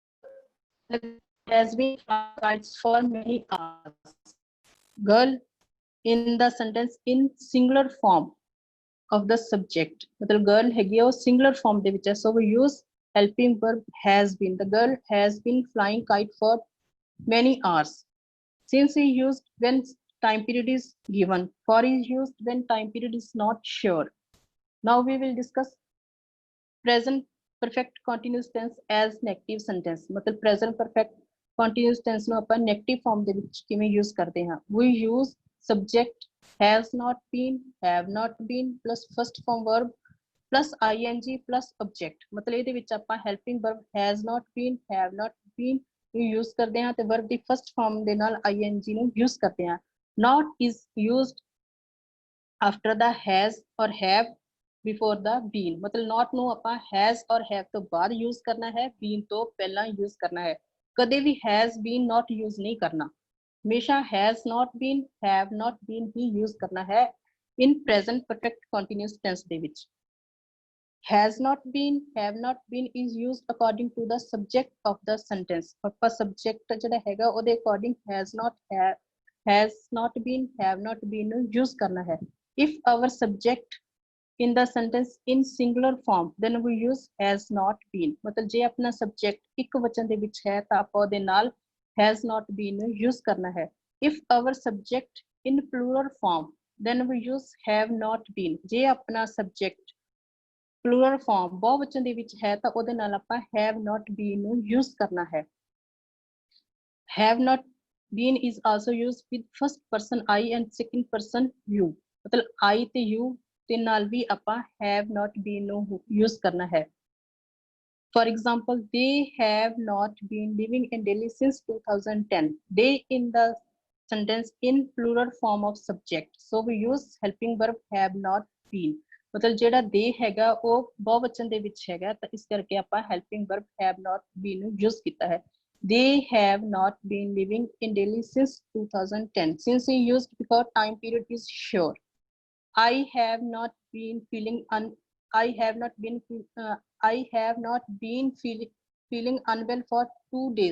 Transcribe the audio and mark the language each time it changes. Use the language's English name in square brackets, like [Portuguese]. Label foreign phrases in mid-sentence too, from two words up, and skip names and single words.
[English] has been for many hours। girl in the sentence in singular form of the subject, [Punjabi] मतलब girl ਹੈਗੀ ਹੈ ਵੋ [English] singular form [Punjabi] ਦੇ ਵਿੱਚ है, [English] so we use helping verb has been. The girl has been flying kite for many hours. Since is used when time period is given. For is used when time period is not sure. Now we will discuss present perfect continuous tense as negative sentence. [Punjabi] मतलब [English] present perfect continuous tense [Punjabi] ਨੂੰ ਆਪਾਂ [English] negative form [Punjabi] ਦੇ ਵਿੱਚ ਕਿਵੇਂ use ਕਰਦੇ ਹਾਂ? [English] We use subject has not been, have not been plus first form verb plus ing plus object. [Punjabi] मतलब ਇਹਦੇ ਵਿੱਚ ਆਪਾਂ [English] helping verb has not been, have not been [Punjabi] ਨੂੰ use ਕਰਦੇ ਹਾਂ ਤੇ verb ਦੀ [English] first form [Punjabi] ਦੇ ਨਾਲ ing ਨੂੰ use ਕਰਦੇ ਹਾਂ. [English] Not is used after the has or have before the been. [Punjabi] मतलब not ਨੂੰ ਆਪਾਂ has और have ਤੋਂ ਬਾਅਦ use ਕਰਨਾ ਹੈ, been ਤੋਂ ਪਹਿਲਾਂ use ਕਰਨਾ ਹੈ. ਕਦੇ ਵੀ [English] has been not use [Hindi] नहीं करना, हमेशा [English] has not been, have not been ही use [Hindi] करना है [English] in present perfect continuous tense [Punjabi] ਦੇ ਵਿੱਚ. [English] Has not been, have not been is used according to the subject of the sentence. [Punjabi] ਆਪਾਂ subject ਜਿਹੜਾ ਹੈਗਾ ਉਹਦੇ according [English] has not, been, have not been [Punjabi] ਨੂੰ use ਕਰਨਾ ਹੈ. [English] If our subject in the sentence in singular form, then we use has not been. [Punjabi] मतलब ਜੇ ਆਪਣਾ subject ਇੱਕ ਵਚਨ ਦੇ ਵਿੱਚ ਹੈ ਤਾਂ ਆਪਾਂ ਉਹਦੇ ਨਾਲ [English] has not been [Punjabi] ਨੂੰ use ਕਰਨਾ ਹੈ. [English] If our subject in plural form, then we use have not been. [Punjabi] ਜੇ ਆਪਣਾ subject [English] plural form [Punjabi] ਬਹੁਵਚਨ ਦੇ ਵਿੱਚ ਹੈ ਤਾਂ ਉਹਦੇ ਨਾਲ ਆਪਾਂ [English] have not been [Punjabi] ਨੂੰ use ਕਰਨਾ ਹੈ. [English] Have not been is also used with first person I and second person you. [Punjabi] मतलब I ਤੇ you ਤੇ ਨਾਲ ਵੀ ਆਪਾਂ [English] have not been [Punjabi] ਨੂੰ use ਕਰਨਾ ਹੈ. [English] For example, they have not been living in Delhi since 2010. They in the sentence in plural form of subject, so we use helping verb have not been. [Punjabi] मतलब ਜਿਹੜਾ they ਹੈਗਾ ਉਹ ਬਹੁਵਚਨ ਦੇ ਵਿੱਚ ਹੈਗਾ ਤਾਂ ਇਸ ਕਰਕੇ ਆਪਾਂ [English] helping verb have not been [Punjabi] ਨੂੰ use ਕੀਤਾ ਹੈ. [English] They have not been living in Delhi since 2010. Since is used because time period is sure. I have not been feeling feeling unwell for 2 days.